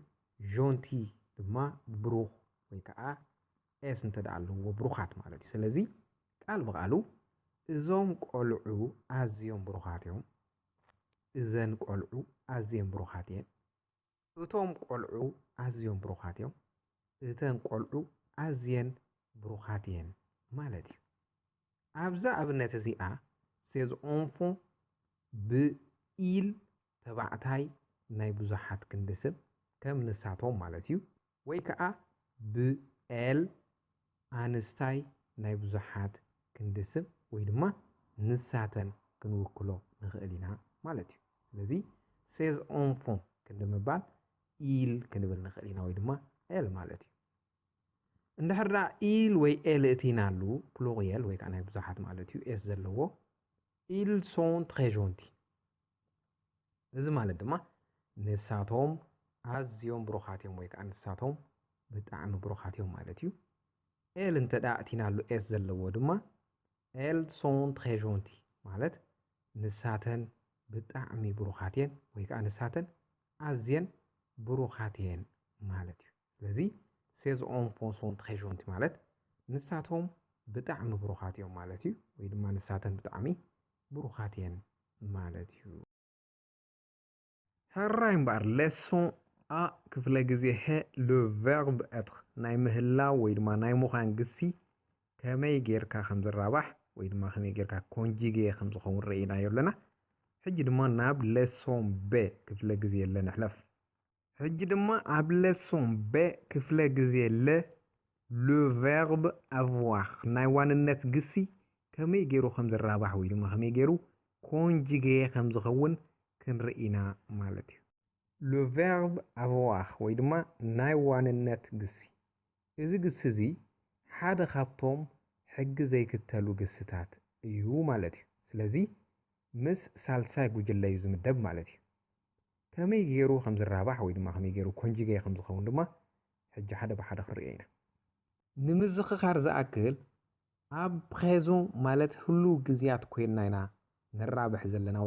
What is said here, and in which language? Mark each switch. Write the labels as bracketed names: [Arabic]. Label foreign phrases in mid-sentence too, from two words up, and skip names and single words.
[Tigrinya] gentil ድማ ብሩኽ ወይ ከዓ ኤስ እንተደኣ ኣለዎ ብሩኻት ማለት እዩ። ስለዚ ቃል ብቃሉ እዞም ቆልዑ ኣዝዮም ብሩኻት እዮም እዘን ቆልዑ ኣዝየን ብሩኻት እየን እቶም ቆልዑ ኣዝዮም ብሩኻት እዮም እተን ቆልዑ ኣዝየን ብሩኻት እየን ማለት እዩ። ኣብዛ ኣብነት እዚኣ [French] ces enfants [Tigrinya] ብኢል ተባዕታይ ናይ ብዙሓት ክንዲ ስም ከም ንሳቶም ማለት እዩ ወይ ከዓ ብኤል ኣንስታይ ናይ ብዙሓት ክንዲ ስም ወይ ድማ ንሳተን ክንውክሎ ንኽእል ኢና ማለት እዩ። ስለዚ ces enfants ክንዲ ምባል ኢል ክንብል ንኽእል ኢና ወይ ድማ ኤል ማለት እዩ። እንድሕር ዳ ኢል ወይ ኤል እቲናሉ ፕሉሪየል ወይ ከዓ ናይ ብዙሓት ማለት እዩ ኤስ ዘለዎ [French] ils sont très gentils [Tigrinya] እዚ ማለት ድማ ንሳቶም ኣዝዮም ብሩኻት እዮም ወይ ከዓ ንሳቶም ብጣዕሚ ብሩኻት እዮም ማለት እዩ። ኤል እንተዳ እቲናሉ ኤስ ዘለዎ ድማ [French] elles sont très gentils [Tigrinya] ማለት ንሳተን ብጣዕሚ ብሩኻት እየን ወይ ከዓ ንሳተን ኣዝየን ብሩኻት እየን ማለት እዩ። ስለዚ [French] ces enfants sont très gentils [Tigrinya] ማለት ንሳቶም ብጣዕሚ ብሩኻት እዮም ማለት እዩ ወይ ድማ ንሳተን ብጣዕሚ ብሩኻት እየን ማለት እዩ። ሕራይ እምበር ሌሶን አ ክፍለ ግዜ ሄ [French] le verbe être [Tigrinya] ናይ ምህላው ወይ ድማ ናይ ምዃን ግሲ ከመይ ጌርካ ከም ዝራባሕ ወይ ድማ ከመይ ጌርካ ኮንጂጌ ከም ዝኸውን ርኢናዮ ኣለና። ሕጂ ድማ ናብ ሌሶን ቤ ክፍለ ግዜ ለ ንሕለፍ። ሕጂ ድማ ኣብ ሌሶን ቤ ክፍለ ግዜ ለ [French] le verbe avoir [Tigrinya] ናይ ዋንነት ግሲ ከመይ ገይሩ ከም ዝራባሕ ወይ ድማ ከመይ ገይሩ ኮንጂጌ ከም ዝኸውን ክንርኢና ማለት እዩ። [French] le verbe avoir [Tigrinya] ወይ ድማ ናይ ዋንነት ግሲ እዚ ግሲ እዚ ሓደ ካብቶም ሕጊ ዘይክተሉ ግስታት እዩ ማለት እዩ። ስለዚ ምስ ሳልሳይ ጉጅለ እዩ ዝምደብ ማለት እዩ። ከመይ ገይሩ ከም ዝራባሕ ወይ ድማ ከመይ ገይሩ ኮንጂጌ ከም ዝኸውን ድማ ሕጂ ሓደ ብሓደ ክንሪኦ ኢና። ንምዝኽኻር ዝኣክል ኣብ ፕሬዞን ማለት ህሉ ግዜያት ኮይንና ኢና ንራብሕ ዘለና ወይ